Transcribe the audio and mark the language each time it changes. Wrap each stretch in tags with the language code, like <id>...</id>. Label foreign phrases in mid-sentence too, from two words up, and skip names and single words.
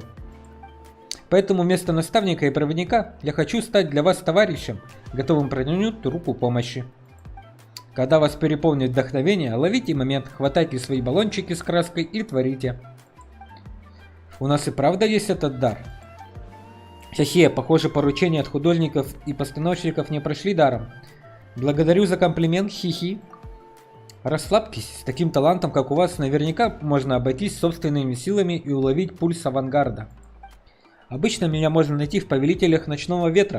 <ru>Поэтому вместо наставника и проводника я хочу стать для вас товарищем, готовым протянуть руку помощи. Когда вас переполнит вдохновение, ловите момент, хватайте свои баллончики с краской и творите. У нас и правда есть этот дар. Хе-хе, похоже, поручения от художников и постановщиков не прошли даром. Благодарю за комплимент, хи-хи. Расслабьтесь, с таким талантом, как у вас, наверняка можно обойтись собственными силами и уловить пульс авангарда. Обычно меня можно найти в Повелителях Ночного Ветра.</ru>